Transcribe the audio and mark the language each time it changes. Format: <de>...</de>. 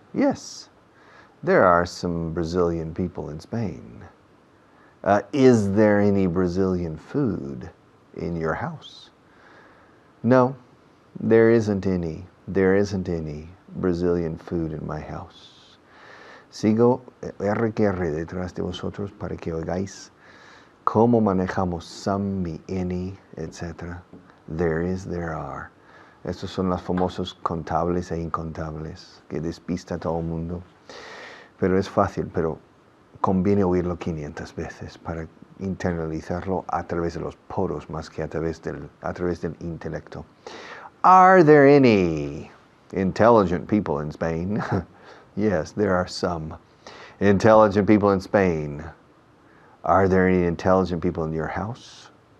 <en>Yes, there are some Brazilian people in Spain. Is there any Brazilian food in your house? No, there isn't any. There isn't any Brazilian food in my house.</en> <es>Sigo R que R detrás de vosotros para que oigáis cómo manejamos some, mi, any, etc.</es> <en>There is, there are.</en> <es>Estos son los famosos contables e incontables que despista a todo el mundo. Pero es fácil, pero conviene oírlo 500 veces para internalizarlo a través de los poros más que a través del intelecto.</es> <en>Are there any intelligent people in Spain? Yes, there are some intelligent people in Spain. Are there any intelligent people in your house?</en>